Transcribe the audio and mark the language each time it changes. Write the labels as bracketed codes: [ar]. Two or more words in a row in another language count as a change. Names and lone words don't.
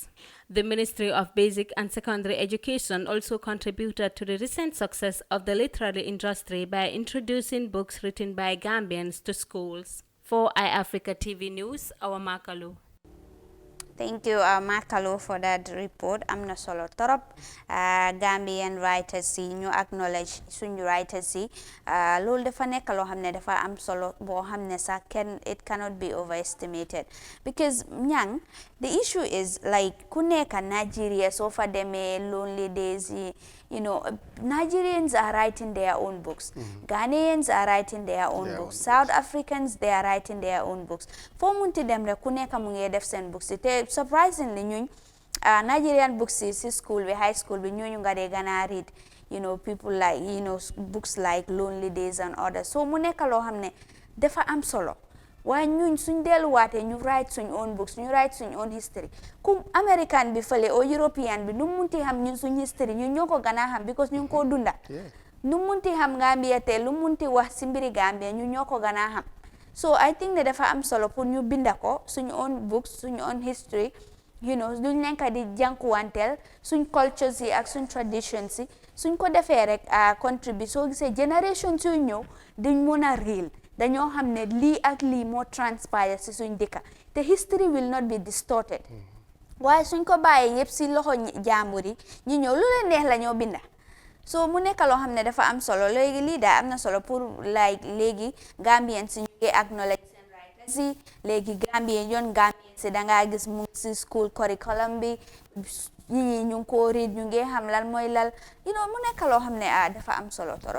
[en] The Ministry of Basic and Secondary Education also contributed to the recent success of the literary industry by introducing books written by Gambians to schools. For Eyeafrica TV News, our Makalu. Thank you, Makalo, for that report. [wo] I'm not solo torop. [en] Gambian writers [wo] si ñu acknowledge suñu writers si loolu dafa nekk loo xam ne dafa am solo boo xam ne sax [en] it cannot be overestimated, [wo] because ñang [en] the issue is like [wo] ku nekk Nigeria soo fa demee [en] lonely days [wo] yi, [en] Nigerians are writing their own books. Ghanaians are writing their own books. South Africans, they are writing their own books. [wo] Fo munti dem rek ku nekk mu ngi def seen books te surprisingly ñuñ [en] Nigerian books [wo] si school bi [en] high school [wo] bi ñooñu nga dee gën a [en] read people like books like Lonely Days and others [wo] so mu nekk loo xam ne dafa am solo waaye ñun suñ delluwaatee ñu write suñ own books ñu write suñ own history comme American bi fële o European bi nu munti xam ñun suñ history ñun ñoo ko gën a xam because ñu ngi koo dunda nu munti xam Gambia te lu munti wax si mbiri Gambia ñun ñoo ko gën a xam so [en] I think [wo] ne dafa am solo pour ñu binda ko suñ [en] own books [wo] suñ [en] own history [wo] duñ nekk di jànkuwanteel suñ cultures yi ak suñ traditions yi suñ ko defee rek contribute soo gisee génération yu ñëw duñ mën a réel dañoo xam ne lii ak lii moo transpire si suñ dëkka te [en] history will not be [wo] distorted waaye suñ ko bàyyee yëpp si loxo jàmbur yi ñu ñëw lu leen neex la ñoo binda so mu nekk loo xam ne dafa am solo léegi lii daal am na solo pour like léegi Gambien si ñu ngi acknowledge seen writers yi léegi Gambien si dangaa gis mu ngi si [en] school curriculum [wo] bi ñi ñu ngi ko read ñu ngi xam lan mooy lal mu nekk loo xam ne dafa am solo trop